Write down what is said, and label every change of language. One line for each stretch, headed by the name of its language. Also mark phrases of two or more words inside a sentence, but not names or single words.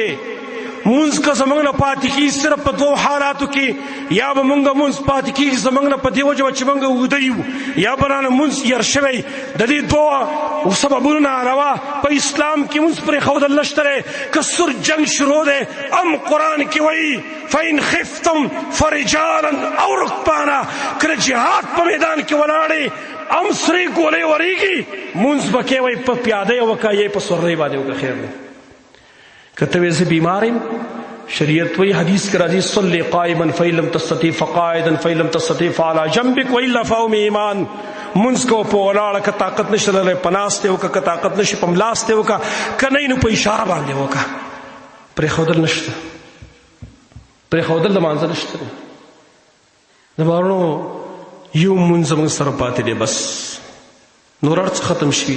Pashto: مونځ که زموږ نه پاتې کېږي صرف په 2 حالاتو کې، یا به مونږ مونځ پاتې کېږي زموږ نه په دې وجه چې مونږ اوده یو، یا به رانه مونځ هېر شوی. د دې 2 سببونو نه علاوه په اسلام کې مونځ پرېښودل نشته دی. که سور جنګ شروع دی ام قرآن کې وایي
Arabic: فإن خفتم فرجالا او رکبانا،
Pashto: کله جهاد په میدان کې ولاړې ام سرې ګولۍ ورېږي مونځ به کې وایي په پیاده یې وکړه یا په سورۍ باندې وکړه، خیر دی. که ته وایې زه بیمار یم، شریعت وایي حدیث کې راځي
Arabic: صلی قائما فإن لم تستطع فقاعدا فإن لم تستطع فعلى جنبك وإلا فهو ایمان.
Pashto: مونځ کوه په ولاړه، که طاقت نشته لرلی په ناستې وکړه، که طاقت نشي په ملاستې وکړه، که نه نو په اشاره باندې وکړه. پرېښودل نشته، پرېښودل د مانځه نشته دی. زما ورونو یو مونځ زموږ سره پاتې دی، بس نور هر څه ختم شوي.